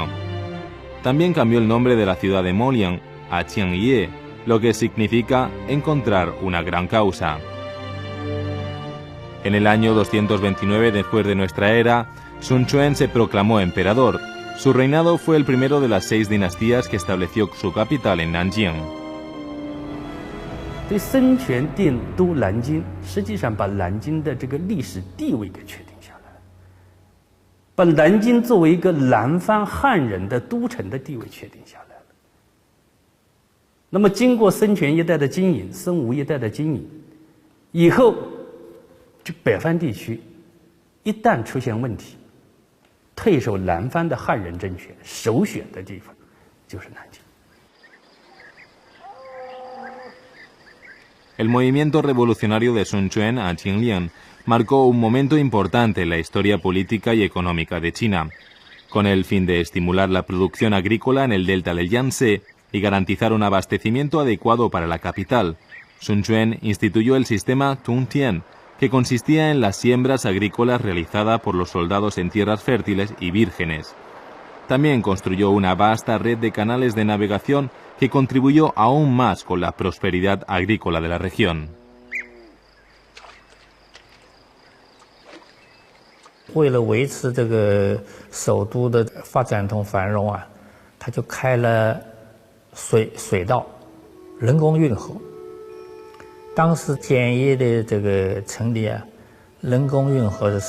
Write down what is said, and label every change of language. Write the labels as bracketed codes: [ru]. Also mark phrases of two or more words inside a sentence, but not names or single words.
[es] También cambió el nombre de la ciudad de Molian a Qiangye, lo que significa encontrar una gran causa. En el año 229 después de nuestra era, Sun Quan se proclamó emperador. Su reinado fue el primero de las 6 dinastías que estableció su capital en Nanjing. [zh] 对孙权定都南京，实际上把南京的这个历史地位给确定下来了，把南京作为一个南方汉人的都城的地位确定下来了。那么，经过孙权一代的经营，孙吴一代的经营，以后，这北方地区一旦出现问题，退守南方的汉人政权首选的地方就是南京。 [es] El movimiento revolucionario de Sun Quan a Qinglian marcó un momento importante en la historia política y económica de China. Con el fin de estimular la producción agrícola en el delta del Yangtze y garantizar un abastecimiento adecuado para la capital, Sun Quan instituyó el sistema Tungtian, que consistía en las siembras agrícolas realizadas por los soldados en tierras fértiles y vírgenes. También construyó una vasta red de canales de navegación que contribuyó aún más con la prosperidad agrícola de la región. [zh] 为了维持这个首都的发展同繁荣啊，他就开了水道、人工运河。当时简易的这个城里啊，人工运河是